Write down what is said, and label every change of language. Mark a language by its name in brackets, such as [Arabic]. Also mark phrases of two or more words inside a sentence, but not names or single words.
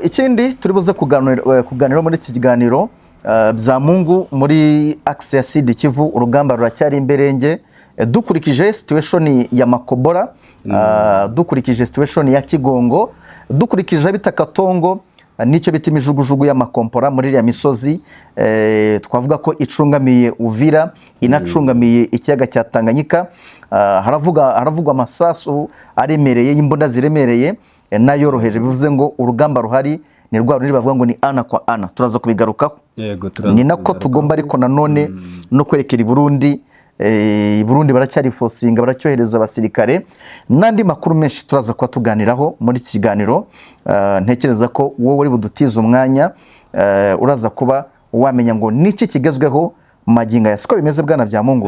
[Kinyarwanda] Ikindi turi buze kuganira muri iki kiganiro, Byamungu, muri axe ya Sud Kivu urugamba ruracyari imberenge, dukurikije situation ya Makobora, dukurikije situation ya Kigongo, dukurikije bita Katongo, nicyo bita imijugujugu y'amakompora muri ya misozi. Twavuga ko icungamiye Uvira, inacungamiye ikiyaga cya Tanganyika. Haravugwa amasasu aremereye y'imbunda ziremereye nayoroheje, bivuze ngo urugamba ruhari ni rwa ruri bavuga ngo ni [Swahili] ana kwa ana. [Kinyarwanda] Turaza kubigarukaho. Ni nako tugomba ariko nanone no kwerekera i Burundi Burundi baracyari fosinga baracyohereza abasirikare n'andi makuru menshi turaza kuba tuganiraho muri iki kiganiro. Ntekereza ko wowe uri budutize umwanya uraza kuba wamenya ngo niki kigezweho maginga ya siko bimeze bwana Byamungu.